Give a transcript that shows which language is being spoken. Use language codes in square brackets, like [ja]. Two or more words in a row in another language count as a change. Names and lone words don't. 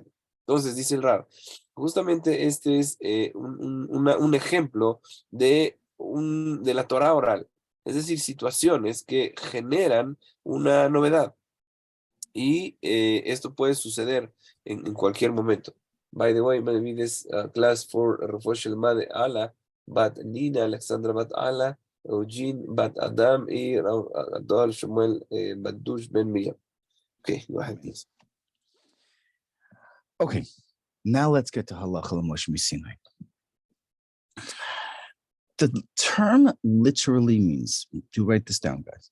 [es] Entonces, dice el Rab, justamente este es un ejemplo de la Torah oral, es decir, situaciones que generan una novedad y esto puede suceder en cualquier momento. [en] By the way, maybe this class for [he] רפואה שלמה [en] de Ala, Bat Nina, Alexandra Bat Ala, Eugene Bat Adam y Adol Shmuel Badush Ben Miriam. Okay, go ahead, please. Okay, now let's get to [he] הלכה למשה מסיני. [en] The term literally means, do write this down, guys.